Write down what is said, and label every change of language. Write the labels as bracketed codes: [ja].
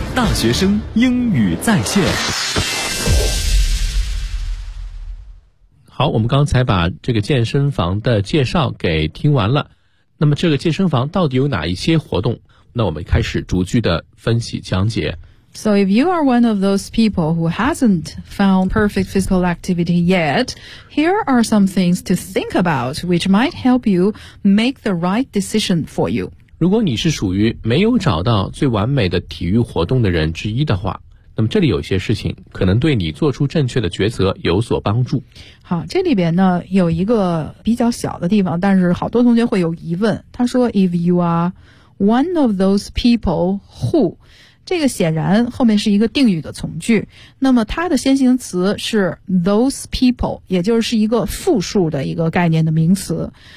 [zh] 大学生英语在线。好，我们刚才把这个健身房的介绍给听完了，那么这个健身房到底有哪一些活动，那我们开始逐句的分析讲解。 [en] So if you are one of those people who hasn't found perfect physical activity yet, here are some things to think about which might help you make the right decision for you. [zh] 如果你是属于没有找到最完美的体育活动的人之一的话，那么这里有些事情可能对你做出正确的抉择有所帮助。好，这里边呢有一个比较小的地方，但是好多同学会有疑问，他说 [en] If you are one of those people who, [zh] 这个显然后面是一个定语的从句，那么它的先行词是 those people, 也就是一个复数的一个概念的名词，